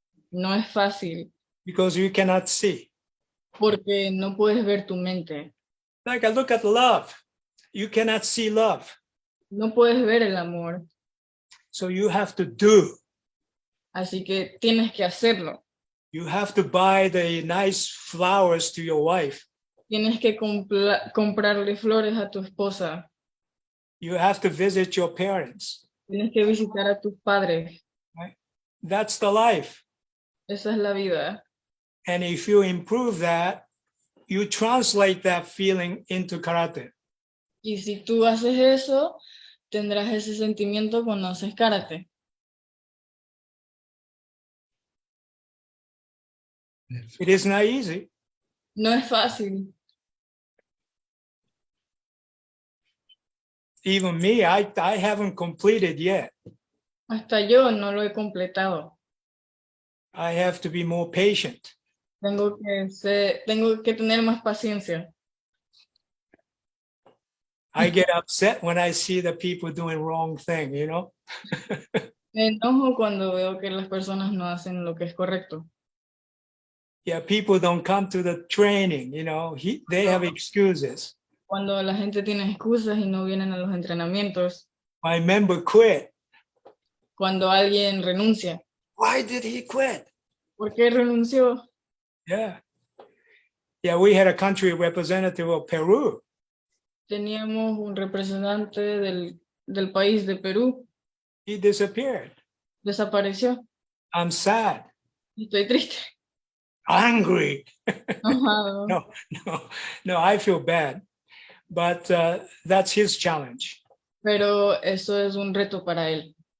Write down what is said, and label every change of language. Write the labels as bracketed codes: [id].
[es] No es fácil, [en] because you cannot see. [es] porque no puedes ver tu mente. [en] Like I look at love. You cannot see love. [es] No puedes ver el amor. [en] So you have to do. [es] Así que tienes que hacerlo. [en] You have to buy the nice flowers to your wife. [es] Tienes que comprarle flores a tu esposa. [en] You have to visit your parents. [es] Tienes que visitar a tus padres. [en] Right? That's the life. [es] Esa es la vida. [en] And if you improve that, you translate that feeling into karate. [es] Y si tú haces eso, tendrás ese sentimiento cuando haces karate. [en] It is not easy. [es] No es fácil. [en] even me, I haven't completed yet. [es] Hasta yo no lo he completado. [en] I have to be more patient. [es] Tengo que tener más paciencia. [en] I get upset when I see the people doing wrong thing, you know? [es] Me enojo cuando veo que las personas no hacen lo que es correcto. [en] Yeah, people don't come to the training, you know, they have excuses. [es] Cuando la gente tiene excusas y no vienen a los entrenamientos. [en] My member quit. [es] Cuando alguien renuncia. [en] Why did he quit? [es] ¿Por qué renunció? [en] Yeah. Yeah, we had a country representative of Peru. [es] Teníamos un representante del país de Perú. [en] He disappeared. [es] Desapareció. [en] I'm sad. [es] Estoy triste. [en] Angry. [es] Enojado. [en] No, I feel bad. But that's his challenge. [es] Pero eso es un reto para él.